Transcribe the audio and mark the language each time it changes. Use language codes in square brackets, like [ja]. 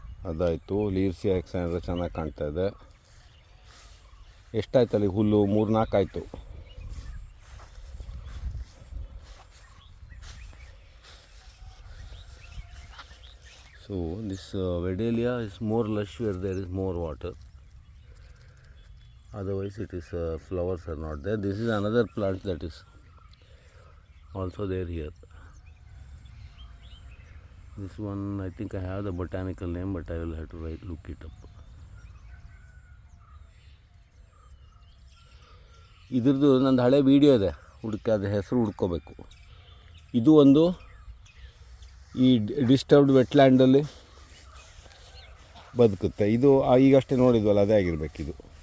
[kn] ಅದಾಯಿತು. ಲೀರ್ಸಿಯಾ ಹೆಕ್ಸಾಂಡ್ರಾ ಚೆನ್ನಾಗಿ ಕಾಣ್ತಾ ಇದೆ. ಎಷ್ಟಾಯ್ತು ಅಲ್ಲಿ ಹುಲ್ಲು? 3-4 ಆಯಿತು. [en] So this wedelia is more lush where there is more water. Otherwise it is flowers are not there. This is another plant that is also there here. This one I think I have the botanical name, but I will have to look it up. [kn] ಇದ್ರದ್ದು ನಂದು ಹಳೆ video ಇದೆ, ಅದು ಹೆಸರು ಹುಡ್ಕೋಬೇಕು. ಇದು ಒಂದು ಈ disturbed ವೆಟ್ಲ್ಯಾಂಡಲ್ಲಿ ಬದುಕುತ್ತೆ. ಇದು ಈಗಷ್ಟೇ ನೋಡಿದ್ವಲ್ಲ, ಅದೇ ಆಗಿರ್ಬೇಕಿದು.